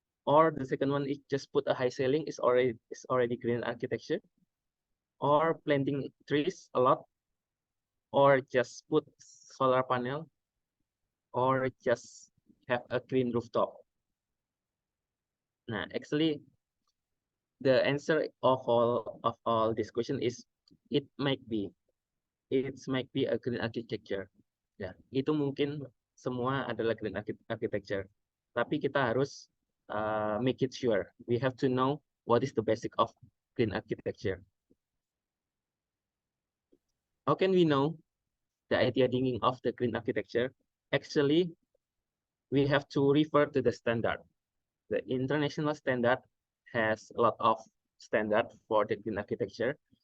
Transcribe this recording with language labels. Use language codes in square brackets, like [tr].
[en] or the second one is just put a high ceiling is already green architecture, or planting trees a lot, or just put solar panel, or just have a green rooftop. Nah, actually, the answer of all this question is it might be a green architecture. [id] Ya, itu mungkin semua adalah green architecture. Tapi kita harus [en] make it sure. We have to know what is the basic of green architecture. How can we know the idea of the green architecture? Actually, we have to refer to the standard. The international standard has a lot of standard for the green architecture.